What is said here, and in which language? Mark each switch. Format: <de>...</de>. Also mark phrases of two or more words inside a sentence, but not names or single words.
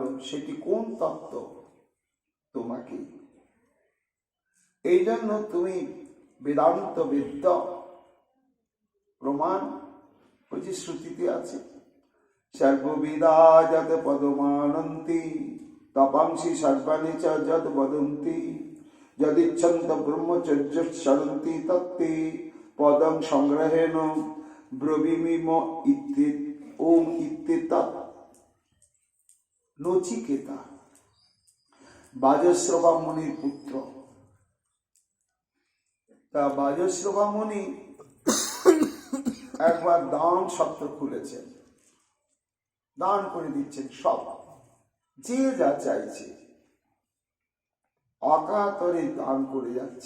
<bn>সেটি কোন তত্ত্ব? তোমাকে। এই জন্য তুমি বেদান্ত বেদ্য। প্রমাণ ওই যে শ্রুতিতে আছে,</bn> <sa>সর্ববিদা যত পদমানন্তি तपांसि सर्वाणि च यद् वदन्ति यदिच्छन्त ब्रह्मचर्य चरन्ति तत्ते पदं संग्रहेण ब्रवीमि ओम इत्येतत्।</sa> <bn>নচিকেতা বাজশ্রবা মুনির পুত্র। তা বাজশ্রবা মুনি একবার দান সত্র খুলেছেন, দান করে দিচ্ছেন সব, যে যা চাইছে অকাতরে দান করে যাচ্ছে।</bn>